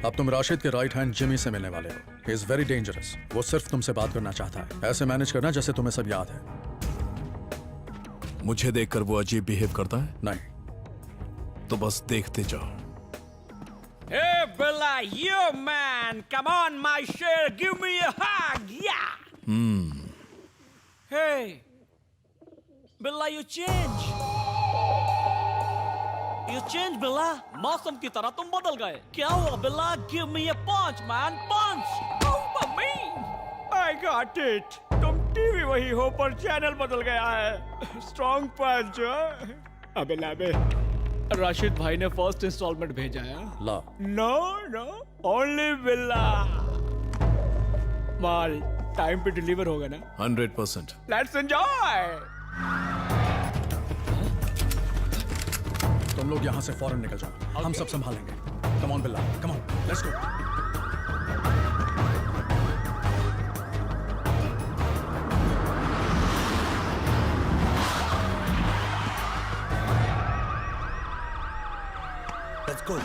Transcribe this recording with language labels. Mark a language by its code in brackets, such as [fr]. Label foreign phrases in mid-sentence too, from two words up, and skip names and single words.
[hi] अब तुम राशिद के [en] right hand [hi] जिमी से मिलने वाले हो। [en] He is very dangerous. [hi] वो सिर्फ तुमसे बात करना चाहता है। ऐसे मैनेज करना जैसे तुम्हें सब याद है। मुझे देखकर वो अजीब बिहेव करता है? नहीं। तो बस देखते जाओ। [en] Hey, Bella, you man! Come on, my share, give me a hug, yeah! Hey, Bella, you change. You change, Bella. [hi] मौसम की तरह तुम बदल गए। क्या हुआ, Bella? [en] Give me a punch, man, punch! Oh, mummy! I got it. [hi] तुम टीवी वही हो पर चैनल बदल गया है। [en] Strong punch, [hi] अबे लाबे। राशिद भाई ने [en] first instalment [hi] भेजा है। ला। [en] No no only Billa. [hi] माल टाइम पे डिलीवर होगा ना? 100%। [en] Let's enjoy. [hi] तुम लोग यहाँ से फौरन निकल जाओ। हम सब संभालेंगे। [en] Come on Billa, come on, let's go. Let's go.